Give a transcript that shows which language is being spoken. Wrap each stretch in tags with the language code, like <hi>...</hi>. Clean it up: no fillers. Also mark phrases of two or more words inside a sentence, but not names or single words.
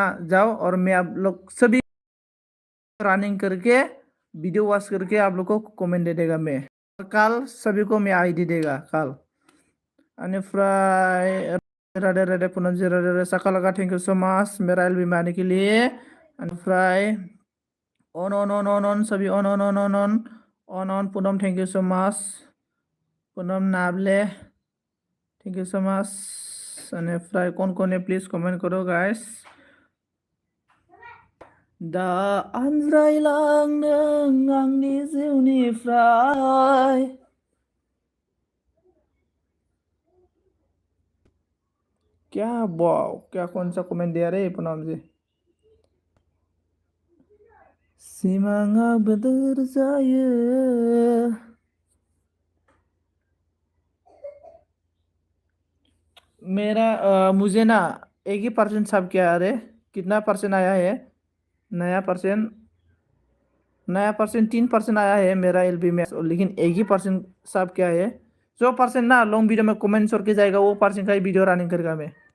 <hi>जाओ और मैं आप लोग सभी रनिंग करके वीडियो वॉच करके आप लोग को कमेंट दे देगा मैं कल सभी को मैं आईडी देगा कल अनिफ्राय राधे राधे पूनम जी राधे राधे साका लगा</hi> <en>thank you so much</en> <hi>मेरा एलबी में आने के लिए अनिफ्राय ऑन सभी ऑन पूनम</hi> <en>thank you so much</en> <hi>पूनम नाबले</hi> <en>thank you so much</en> <hi>अनिफ्राय कौन है प्लीज कमेंट करो गाइस</hi> <brx>दा आनज्रायलांदों आंनि जिउनिफ्राय</brx> <hi>क्या वाव क्या कौन सा कमेंट दिया रे पूनम जी</hi> <brx>सिमाङा बोदोर जायो</brx> <hi>मेरा मुझे ना 1 ही% सब क्या अरे कितना % आया है नया पर्सेंट 3% आया है मेरा एलबी में लेकिन 1 ही% सब क्या है जो पर्सेंट ना</hi> <en>long video</en> <hi>में कमेंट करके जाएगा वो पर्सेंट का ही वीडियो रनिंग करेगा मैं</hi>